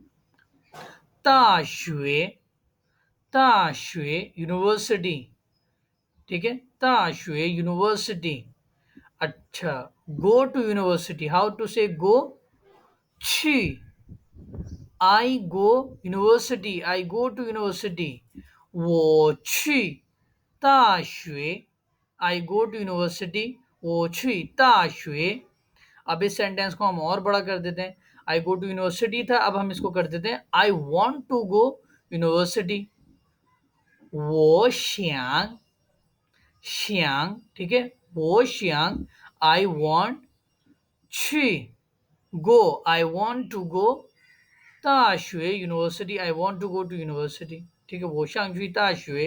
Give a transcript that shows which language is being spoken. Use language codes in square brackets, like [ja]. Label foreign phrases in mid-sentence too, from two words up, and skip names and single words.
[zh] 大学, 大学 यूनिवर्सिटी। [hi] ठीक है, ताशुए यूनिवर्सिटी। [en] अच्छा, go to university, how to say go, छी, I go university, I go to university. [zh] 我去, 大学 [en] I go to university, [zh] 我去大学 [hi] अब इस सेंटेंस को हम और बड़ा कर देते हैं। [en] I go to university था, [hi] अब हम इसको कर देते हैं [en] I want to go university. [zh] 我想, 想, [hi] ठीक है, [zh] 我想 [en] I want qu go, I want to go 大学 university, I want to go to university, [hi] ठीक है, [zh] 我想去大学.